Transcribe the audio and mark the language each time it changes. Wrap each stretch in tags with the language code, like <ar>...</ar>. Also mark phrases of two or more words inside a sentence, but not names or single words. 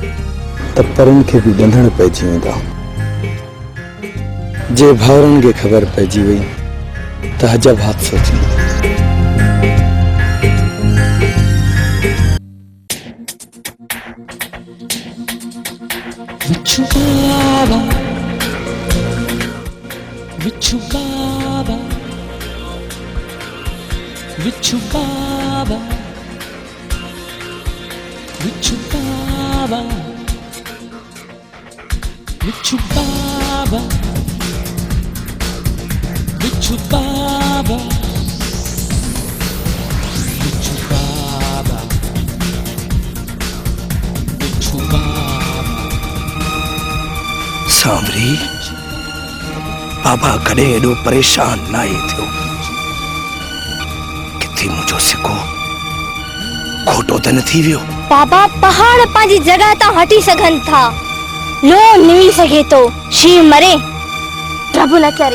<sd>पिरी त परनि खे बि ॿंधण पइजी वेंदा। जे भाउरनि खे ख़बर पइजी वई त अजब हादसो थींदो। Vichu Baba, Vichu Baba, Vichu Baba, Vichu Baba, Vichu Baba, Vichu Baba, Vichu Baba, Vichu Baba. सांवरी, बाबा कॾहिं एॾो परेशान न आहे थियो। किथे मुंहिंजो सिको खोटो त न थी वियो। बाबा पहाड़ पंहिंजी जगह तां हटी सघनि था, लोह निवी सघे थो, शींहुं मरे, प्रभु न करे।</sd>